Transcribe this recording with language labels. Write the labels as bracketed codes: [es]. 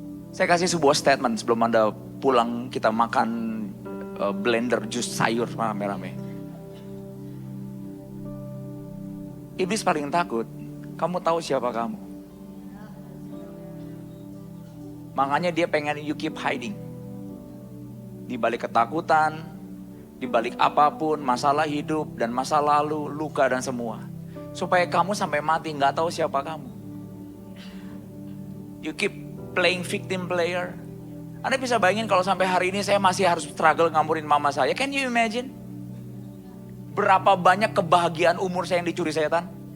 [id] Saya kasih sebuah statement sebelum Anda pulang kita makan blender jus sayur rame-rame. Iblis paling takut, kamu tahu siapa kamu. Makanya dia pengen [en] you keep hiding. [id] Di balik ketakutan, di balik apapun, masalah hidup dan masa lalu, luka dan semua. Supaya kamu sampai mati gak tahu siapa kamu. [en] You keep playing victim player. [id] Anda bisa bayangin kalau sampai hari ini saya masih harus struggle ngamurin mama saya. [en] Can you imagine? [id] Berapa banyak kebahagiaan umur saya yang dicuri setan?